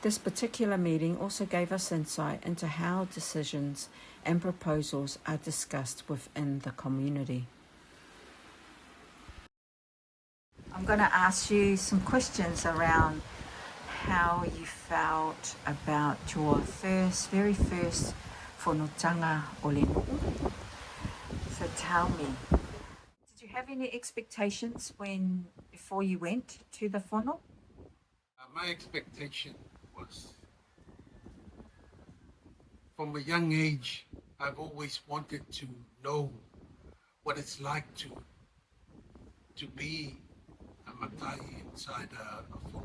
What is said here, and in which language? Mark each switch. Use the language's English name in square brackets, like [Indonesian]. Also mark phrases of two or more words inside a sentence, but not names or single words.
[English] This particular meeting also gave us insight into how decisions and proposals are discussed within the community. I'm going to ask you some questions around how you felt about your very first [Samoan] Fonotaga ole nu'u. [English] So tell me, did you have any expectations before you went to the whono? My expectation was, from a young age, I've always wanted to know what it's like to be a matai inside a whono.